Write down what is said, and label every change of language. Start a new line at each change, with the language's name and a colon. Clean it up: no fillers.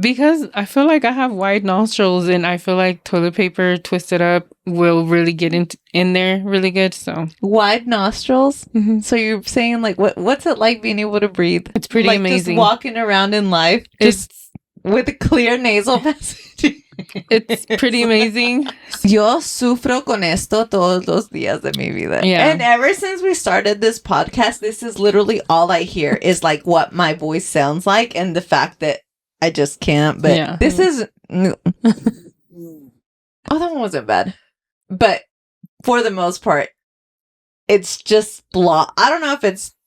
English: Because I feel like I have wide nostrils, and I feel like toilet paper twisted up will really get in there really good. So wide nostrils? Mm-hmm. So you're saying, like, what's it like being able to breathe? It's pretty amazing. Just walking around in life just with a clear nasal passage. It's pretty amazing.
Spanish: Yo sufro con esto todos los días de mi vida.
English: Yeah. And ever since we started this podcast, this is literally all I hear is like what my voice sounds like, and the fact that I just can't. But this is... Oh, that one wasn't bad. But for the most part, it's just blah. I don't know if it's